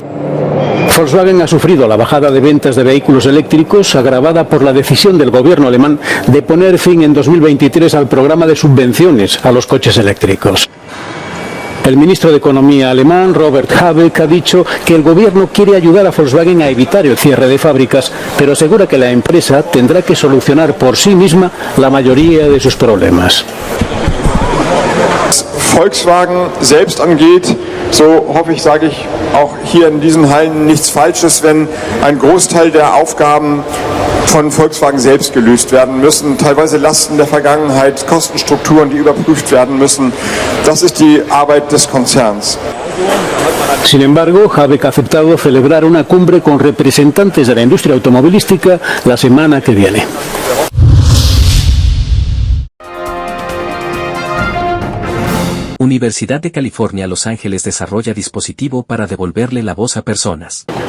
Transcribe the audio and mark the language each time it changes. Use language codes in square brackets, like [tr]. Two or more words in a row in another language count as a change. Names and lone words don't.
[es] Volkswagen ha sufrido la bajada de ventas de vehículos eléctricos agravada por la decisión del gobierno alemán de poner fin en 2023 al programa de subvenciones a los coches eléctricos. El ministro de Economía alemán, Robert Habeck, ha dicho que el gobierno quiere ayudar a Volkswagen a evitar el cierre de fábricas, pero asegura que la empresa tendrá que solucionar por sí misma la mayoría de sus problemas. [de] Volkswagen selbst angeht, so hoffe ich, sage ich auch hier in diesen Hallen nichts Falsches, wenn ein Großteil der Aufgaben von Volkswagen selbst gelöst werden müssen, teilweise Lasten der Vergangenheit, Kostenstrukturen, die überprüft werden müssen. Das ist die Arbeit des Konzerns. [es] Sin embargo, Habeck ha aceptado celebrar una cumbre con representantes de la industria automovilística la semana que viene. Universidad de California, Los Ángeles desarrolla dispositivo para devolverle la voz a personas.